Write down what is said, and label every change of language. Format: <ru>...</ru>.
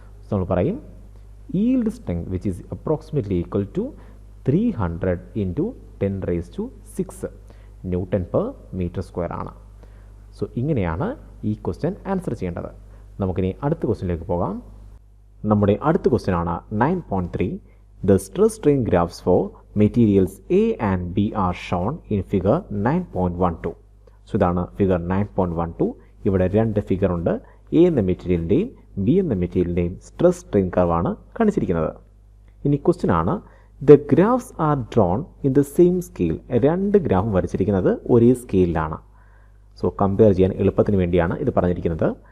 <en>so</en> <ml>നമ്മൾ പറയും</ml> <en>Yield strength which is approximately equal to 300 × 10⁶ Nm/m² ആണ്.</en> <ml>സോ ഇങ്ങനെയാണ് ഈ ക്വസ്റ്റ്യൻ ആൻസർ ചെയ്യേണ്ടത്. നമുക്കിനി അടുത്ത ക്വസ്റ്റ്യനിലേക്ക് പോകാം. നമ്മുടെ അടുത്ത ക്വസ്റ്റ്യൻ ആണ് 9.3.</ml> <en>The stress strain graphs for materials A and B are shown in figure 9.12.</en> <ml>So ഇതാണ് ഫിഗർ 9.12. ഇവിടെ രണ്ട് ഫിഗർ ഉണ്ട്. എ എന്ന മെറ്റീരിയലിൻ്റെയും ബി എന്ന മെറ്റീരിയലിൻ്റെയും സ്ട്രെസ് സ്ട്രെയിൻ കർവാണ് കാണിച്ചിരിക്കുന്നത്. ഇനി ക്വസ്റ്റ്യൻ ആണ്,</ml> <en>The graphs are drawn in the same scale.</en> <ml>രണ്ട് ഗ്രാഫും വരച്ചിരിക്കുന്നത് ഒരേ സ്കെയിലാണ്. സോ കമ്പയർ ചെയ്യാൻ എളുപ്പത്തിന് വേണ്ടിയാണ് ഇത് പറഞ്ഞിരിക്കുന്നത്.</ml>